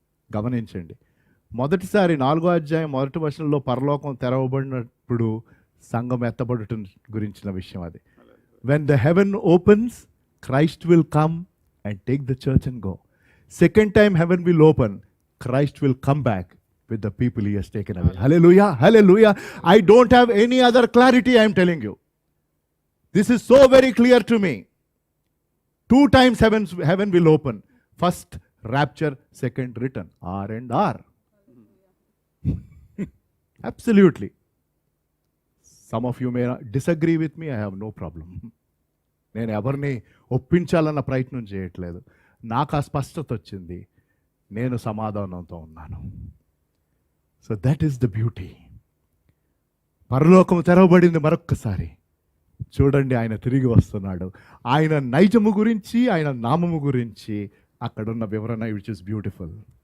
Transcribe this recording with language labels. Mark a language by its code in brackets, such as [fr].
[te] గమనించండి, మొదటిసారి 4వ అధ్యాయం 1వ వచనంలో పరలోకం తెరవబడినప్పుడు సంఘం ఎత్తబడుట గురించిన విషయం అది. [en] When the heaven opens, Christ will come and take the church and go. Second time heaven will open, Christ will come back with the people he has taken away. Hallelujah, hallelujah. I don't have any other clarity, I am telling you. This is so very clear to me. 2 times heaven will open. First rapture, second return. R and R. Absolutely. Some of you may disagree with me, I have no problem. [te] నేను ఎవరిని ఒప్పించాలన్న ప్రయత్నం చేయట్లేదు. నాకు ఆ స్పష్టత వచ్చింది, నేను సమాధానంతో ఉన్నాను. [en] So that is the beauty. [te] పరలోకం తెరవబడింది మరొక్కసారి. చూడండి, ఆయన తిరిగి వస్తున్నాడు. ఆయన నైజము గురించి, ఆయన నామము గురించి అక్కడున్న వివరణ, [en] Which is beautiful.